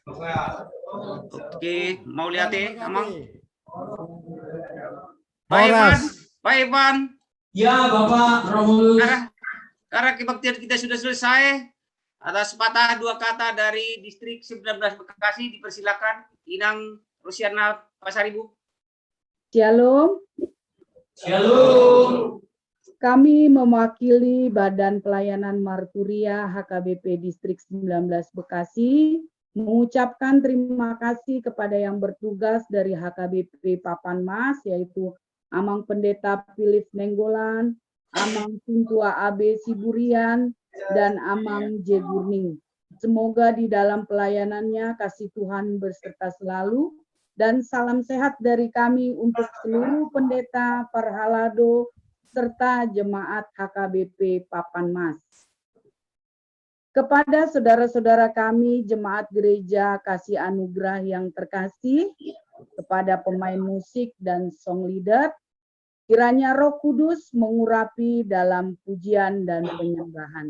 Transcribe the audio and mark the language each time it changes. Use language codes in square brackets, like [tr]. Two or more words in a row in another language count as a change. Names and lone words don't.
[id] Oke, mau lihat Amang? Horas. Pak Ivan. Ya, Bapak Romulus. Karena kebaktian kita sudah selesai, atas sepatah dua kata dari Distrik 19 Bekasi, dipersilakan Inang Rusiana Pasaribu. Shalom. Shalom. Kami mewakili Badan Pelayanan Marturia HKBP Distrik 19 Bekasi mengucapkan terima kasih kepada yang bertugas dari HKBP Papan Mas, yaitu Amang Pendeta Philip Nainggolan, Amang Sintua AB Siburian, dan Amang J. Gurning. Semoga di dalam pelayanannya kasih Tuhan berserta selalu, dan salam sehat dari kami untuk seluruh pendeta, Parhalado, serta jemaat HKBP Papan Mas. Kepada saudara-saudara kami, jemaat gereja Kasih Anugerah yang terkasih, kepada pemain musik dan [en] song leader, [id] Kiranya Roh Kudus mengurapi dalam pujian dan penyembahan.